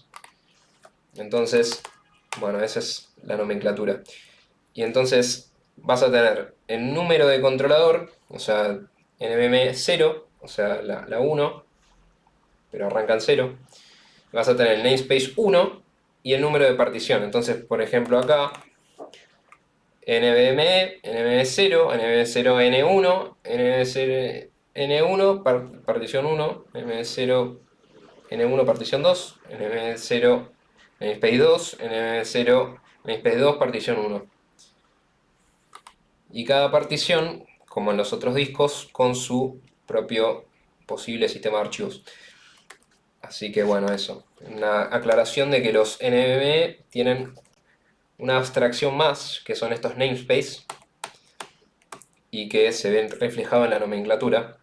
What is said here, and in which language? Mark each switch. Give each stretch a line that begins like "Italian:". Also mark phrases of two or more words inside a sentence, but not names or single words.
Spanish: Entonces, bueno, esa es la nomenclatura. Y entonces vas a tener el número de controlador, o sea, NVMe 0, o sea, la 1, pero arranca en 0. Vas a tener el namespace 1 y el número de partición. Entonces, por ejemplo, acá, NVMe, NVMe 0, NVMe 0 N1, NVMe 0 N1, partición 1, NVMe 0 N1, partición 2, NVMe 0, namespace 2, NVMe 0, namespace 2, partición 1. Y cada partición, como en los otros discos, con su propio posible sistema de archivos. Así que bueno, eso. Una aclaración de que los NVMe tienen una abstracción más, que son estos namespace, y que se ven reflejados en la nomenclatura.